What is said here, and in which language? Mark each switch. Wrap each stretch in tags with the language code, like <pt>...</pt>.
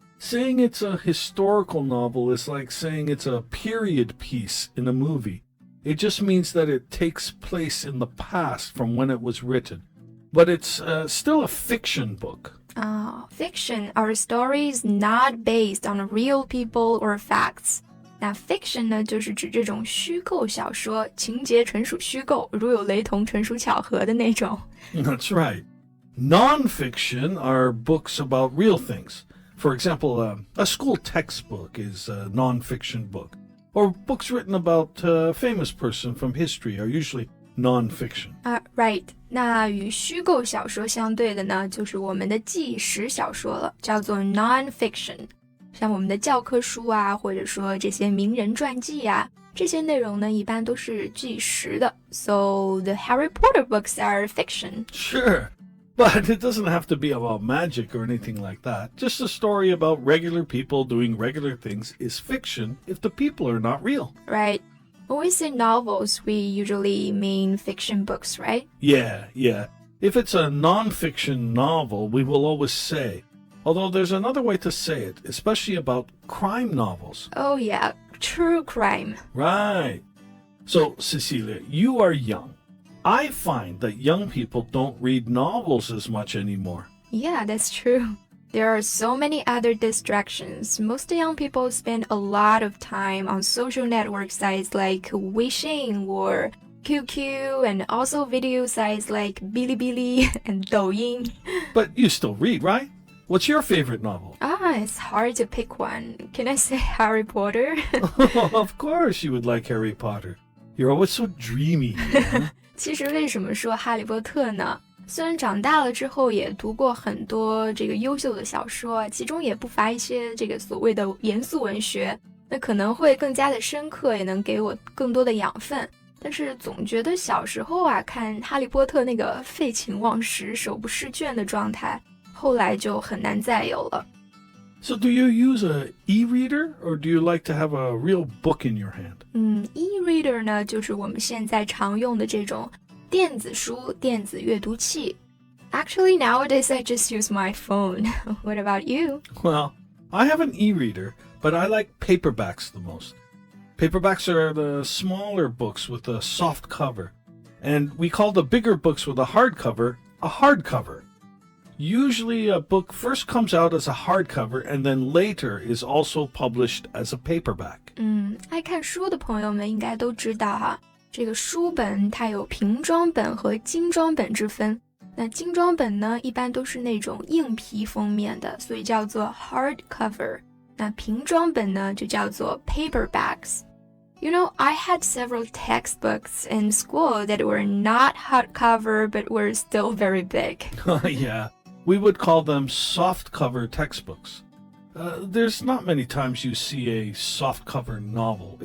<en>Saying it's a historical novel is like saying it's a period piece in a movie. It just means that it takes place in the past from when it was written. But it's still a fiction book. Fiction are stories not based on real people or facts.</en> <zh>那 fiction 呢，就是指這種虛構小說，情節純屬虛構，如有雷同，純屬巧合的那種。</zh> <en>That's right. Non-fiction are books about real things. For example, a school textbook is a non-fiction book. Or books written about a famous person from history are usually non-fiction. Right.</en> <zh>那與虛構小說相對的呢，就是我們的紀實小說了，叫做 non-fiction。像我們的教科書啊，或者說這些名人傳記啊，這些內容呢，一般都是紀實的。</zh> <en>So the Harry Potter books are fiction. Sure. But it doesn't have to be about magic or anything like that. Just a story about regular people doing regular things is fiction if the people are not real. Right. When we say novels, we usually mean fiction books, right? Yeah. If it's a non-fiction novel, we will always say. Although there's another way to say it, especially about crime novels. Oh yeah, true crime. Right. So, Cecilia, you are young. I find that young people don't read novels as much anymore. Yeah, that's true. There are so many other distractions. Most young people spend a lot of time on social network sites like Weixin or QQ, and also video sites like Bilibili and Douyin. But you still read, right? What's your favorite novel? It's hard to pick one. Can I say Harry Potter? Of course you would like Harry Potter. You're always so dreamy. Huh?</en> <zh>其實为什麼說哈利波特呢？虽然长大了之後也讀過很多這個優秀的小說，其中也不乏一些這個所謂的嚴肅文學，那可能會更加的深刻，也能給我更多的養分。但是總覺得小時候啊，看哈利波特那個廢寢忘食、手不釋卷的狀態，後來就很難再有了。</zh> <en>So do you use an e-reader or do you like to have a real book in your hand?</en> <zh>E-reader 呢，就是我們現在常用的這種電子書、電子閱讀器。</zh> <en>Actually, nowadays I just use my phone. What about you? Well, I have an e-reader, but I like paperbacks the most. Paperbacks are the smaller books with a soft cover, and we call the bigger books with a hardcover a hardcover.Usually a book first comes out as a hardcover and then later is also published as a paperback.</en> <zh>愛看書的朋友們應該都知道哈，這個書本它有平裝本和精裝本之分。那精裝本呢，一般都是那種硬皮封面的，所以叫做 hardcover。那平裝本呢，就叫做</zh> <en>paperbacks。You know, I had several textbooks in school that were not hardcover but were still very big. Yeah.We would call them softcover textbooks. There's not many times you see a softcover novel.</en>